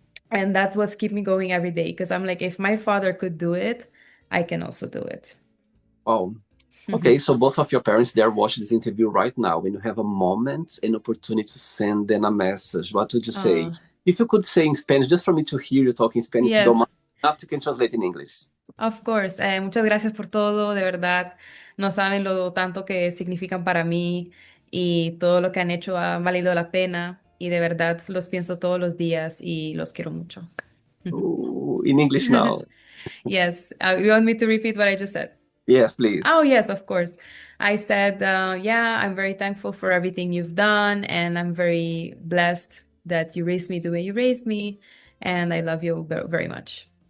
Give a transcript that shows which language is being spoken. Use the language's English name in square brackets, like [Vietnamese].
[English] And that's what's keep me going every day. Because I'm like, if my father could do it, I can also do it. Wow. Okay, so both of your parents, they're watching this interview right now. When you have a moment, an opportunity to send them a message, what would you say? Oh, If you could say in Spanish, just for me to hear you talking Spanish, if you don't mind, yes. after you can translate in English. Of course. [Spanish] Muchas gracias por todo, de verdad. No saben lo tanto que significan para mí y todo lo que han hecho ha valido la pena y de verdad los pienso todos los días y los quiero mucho. [English] Ooh, in English now. Yes. You want me to repeat what I just said? Yes, please. Oh, yes, of course. I said, yeah, I'm very thankful for everything you've done and I'm very blessed that you raised me the way you raised me and I love you very much.